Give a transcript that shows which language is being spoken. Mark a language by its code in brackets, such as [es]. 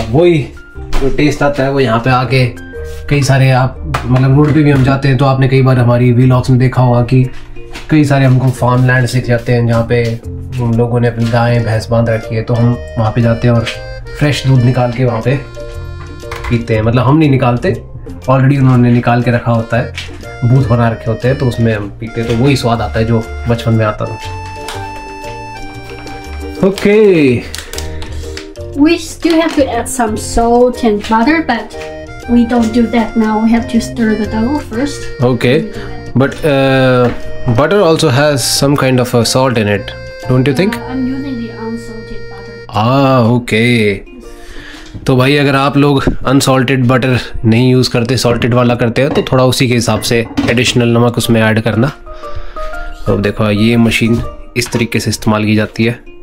[hi] अब वही जो टेस्ट आता है वो यहाँ पे आके कई सारे, आप मतलब रोड पे भी हम जाते हैं तो आपने कई बार हमारी व्लॉग्स में देखा होगा कि कई सारे हमको फार्म लैंड दिख जाते हैं जहाँ पे उन लोगों ने अपनी गायें भैंस बांध रखी है, तो हम वहाँ पे जाते हैं और फ्रेश दूध निकाल के वहाँ पे पीते हैं। मतलब हम नहीं निकालते, ऑलरेडी उन्होंने निकाल के रखा होता है, बूथ बना रखे होते हैं, तो उसमें हम पीते हैं, तो वही स्वाद आता है जो बचपन में आता था। [en] Okay, We still have to add some salt and butter, but we don't do that now. We have to stir the dough first. okay, but butter also has some kind of a salt in it, don't you think? I'm using the unsalted butter. Okay. [hi] तो भाई अगर आप लोग unsalted butter नहीं use करते, salted वाला करते हैं, तो थोड़ा उसी के हिसाब से एडिशनल नमक उसमें ऐड करना। तो देखो ये मशीन इस तरीके से इस्तेमाल की जाती है।